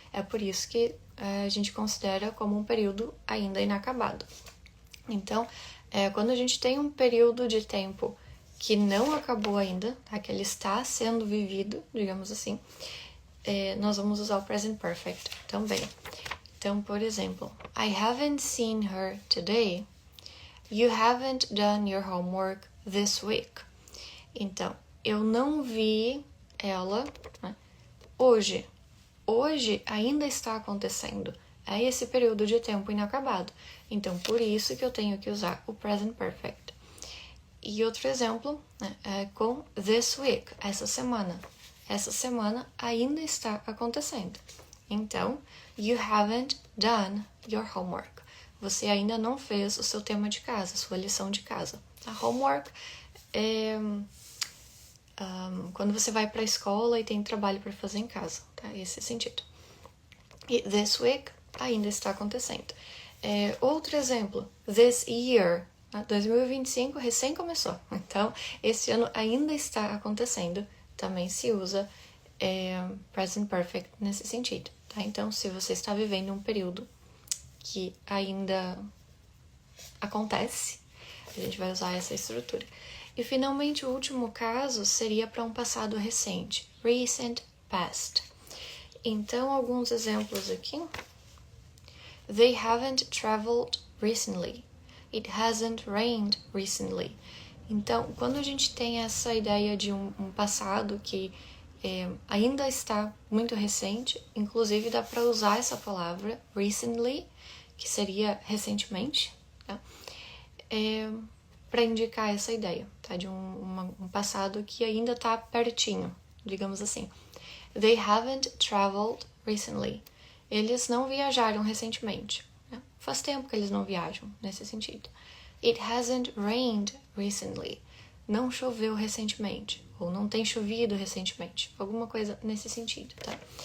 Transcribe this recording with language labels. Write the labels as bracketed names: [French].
[Portuguese] É por isso que a gente considera como um período ainda inacabado. Então, quando a gente tem um período de tempo que não acabou ainda, tá? Que ele está sendo vivido, digamos assim, nós vamos usar o present perfect também. Então, por exemplo, [English] I haven't seen her today. You haven't done your homework this week. [Portuguese] Então, eu não vi ela, né, hoje. Hoje ainda está acontecendo. É esse período de tempo inacabado. Então, por isso que eu tenho que usar o present perfect. E outro exemplo, né, é com this week, essa semana. Essa semana ainda está acontecendo. Então, [English] you haven't done your homework. [Portuguese] Você ainda não fez o seu tema de casa, sua lição de casa. A homework é quando você vai para a escola e tem trabalho para fazer em casa, tá? Esse sentido. E this week ainda está acontecendo. Outro exemplo, this year, 2025 recém começou. Então, esse ano ainda está acontecendo. Também se usa present perfect nesse sentido, tá? Então, se você está vivendo um período que ainda acontece, a gente vai usar essa estrutura. E finalmente o último caso seria para um passado recente, recent past. Então, alguns exemplos aqui. [English] They haven't traveled recently. It hasn't rained recently. [Portuguese] Então, quando a gente tem essa ideia de um passado que ainda está muito recente, inclusive dá para usar essa palavra, recently, que seria recentemente, tá? Para indicar essa ideia, tá? De um passado que ainda está pertinho, digamos assim. [English] They haven't traveled recently. [Portuguese] Eles não viajaram recentemente. Né? Faz tempo que eles não viajam, nesse sentido. [English] It hasn't rained recently. [Portuguese] Não choveu recentemente. Ou não tem chovido recentemente. Alguma coisa nesse sentido, tá?